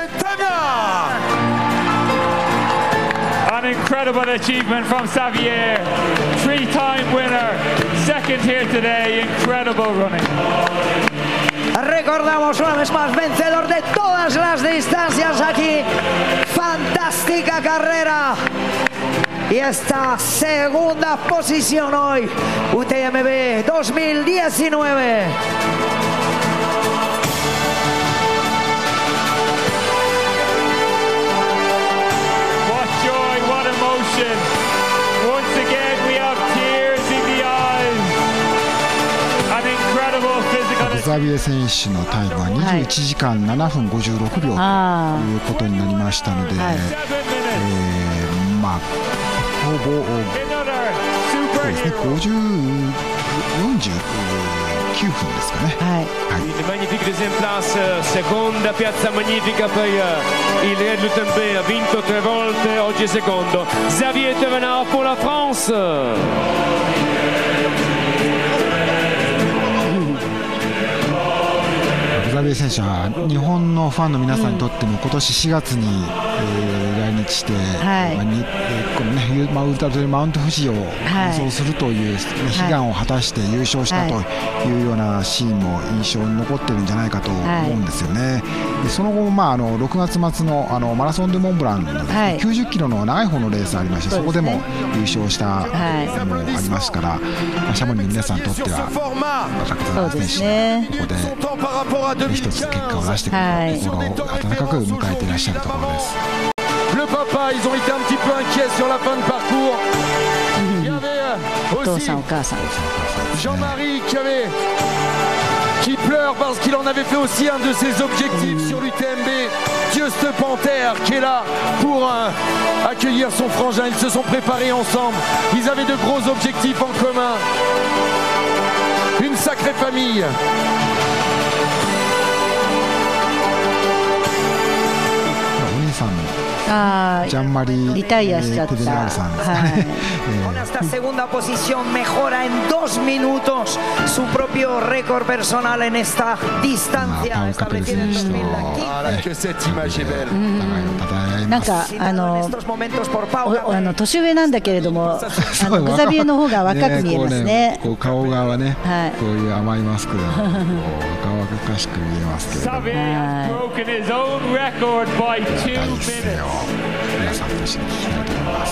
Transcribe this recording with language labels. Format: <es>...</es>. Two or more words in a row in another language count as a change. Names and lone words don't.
<en>An incredible achievement from Xavier, 3-time winner, second here today, incredible running.</en> <es>Recordamos una vez más, vencedor de todas las distancias aquí, fantástica carrera. Y esta segunda posición hoy, UTMB 2019.</es> <en>What joy, what emotion. Once again we have tears in the eyes. An incredible physical.</en> <ja>ザビエ選手のタイムは21時間7分56秒ということになりましたので、ほぼそうですね、49分ですかね。</ja> <fr>Une magnifique deuxième place,</fr> <it>seconda piazza magnifica per il Re dell'UTMB, ha vinto 3 volte, oggi è secondo.</it> <fr>Xavier Thévenard pour la France.</fr> <ja>ザビエ選手は日本のファンの皆さんにとっても今年4月に来日して、このね、ウルトラトレイルマウント富士を完走するという悲願を果たして優勝したというようなシーンも印象に残ってるんじゃないかと思うんですよね。でその後も6月末のマラソン・デ・モンブランの90キロの長い方のレースありまして、そこでも優勝したのもありますから、シャモニーの皆さんにとってはザビエ選手ここで一つ結果を出してくるところを温かく迎えていらっしゃるところです。</ja> <fr>Le papa, ils ont été un petit peu inquiets sur la fin de parcours. Il y avait aussi Jean-Marie qui pleure parce qu'il en avait fait aussi un de ses objectifs sur l'UTMB. Juste Panthère qui est là pour accueillir son frangin. Ils se sont préparés ensemble. Ils avaient de gros objectifs en commun. Une sacrée famille.</fr> <ja>Retire しちゃった。</ja> <es>Con esta segunda posición mejora en 2 minutos su propio récord personal en esta distancia establecida en 2015.</es> <fr>Que cette image est belle.</fr> <ja>なんか年上なんだけれども、グザビエの方が若く見えますね。顔がね、こういう甘いマスクで若々しく見えますけれども。皆さんと一緒に聞きたいと思います。</ja>